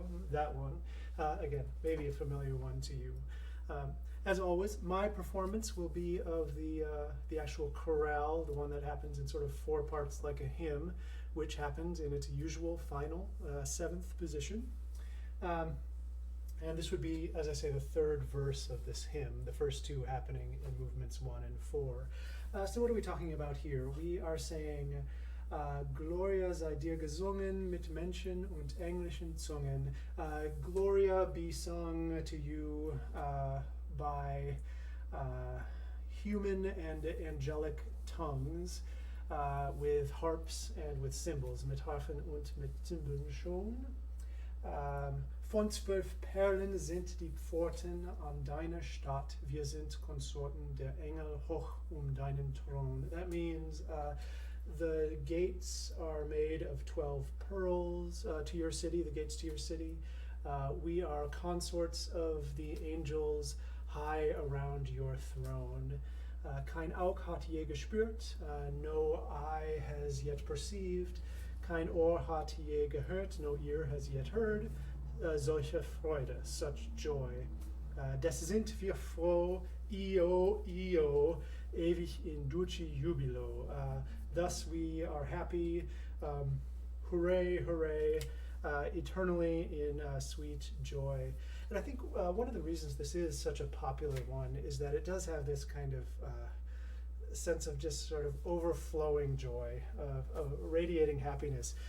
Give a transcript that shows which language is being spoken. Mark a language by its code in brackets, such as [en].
[en] That one, again, maybe a familiar one to you. As always, my performance will be of the actual chorale, the one that happens in sort of 4 parts like a hymn, which happens in its usual final 7th position. And this would be, as I say, the 3rd verse of this hymn, the first 2 happening in movements 1 and 4. So what are we talking about here? We are saying, [de] Gloria sei dir gesungen mit Menschen und englischen Zungen. [en] Gloria be sung to you by human and angelic tongues, with harps and with cymbals, [de] mit Harfen und mit Zimbeln schon. Von 12 Perlen sind die Pforten an deiner Stadt. Wir sind Konsorten der Engel hoch deinen Thron. [en] That means the gates are made of 12 pearls to your city, the gates to your city. We are consorts of the angels high around your throne. [de] Kein Auge hat je gespürt, [en] no eye has yet perceived. [de] Kein Ohr hat je gehört, [en] no ear has yet heard. [de] Solche Freude, [en] such joy. [de] Des sind wir froh, io, ewig [la] in dulci jubilo. [en] Thus we are happy, hooray, hooray, eternally in sweet joy. And I think one of the reasons this is such a popular one is that it does have this kind of sense of just sort of overflowing joy, of radiating happiness.